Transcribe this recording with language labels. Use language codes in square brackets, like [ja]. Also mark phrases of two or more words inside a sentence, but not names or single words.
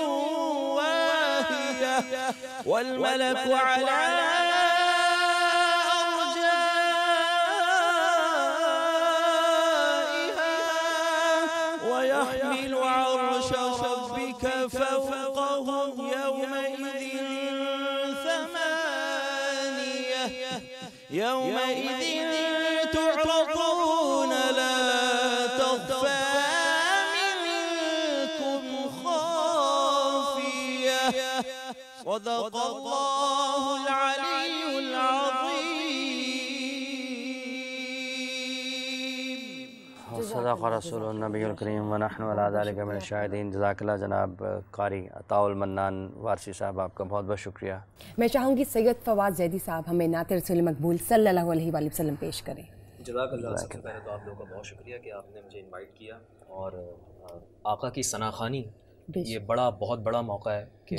[ar] واهية والملك على أرجائها ويحمل عرش ربك فوقهم يومئذ ثمانية يومئذ تعرضون لا تخفى منكم خافية صدق الله العلي العظيم. صدق رسوله النبي الكريم ونحن على ذلك من الشاهدين. [ur] جزاک اللہ جناب قاری عطاء المنان وارثی صاحب، آپ کا بہت بہت شکریہ. میں چاہوں گی سید فواد زیدی صاحب ہمیں نعت رسول مقبول [ar] صلى الله عليه وسلم [ur] پیش کریں. جزاک اللہ. سب سے پہلے تو آپ لوگوں کا بہت شکریہ کہ آپ نے مجھے انوائٹ کیا، اور آقا کی ثناخوانی یہ بہت بڑا موقع ہے کہ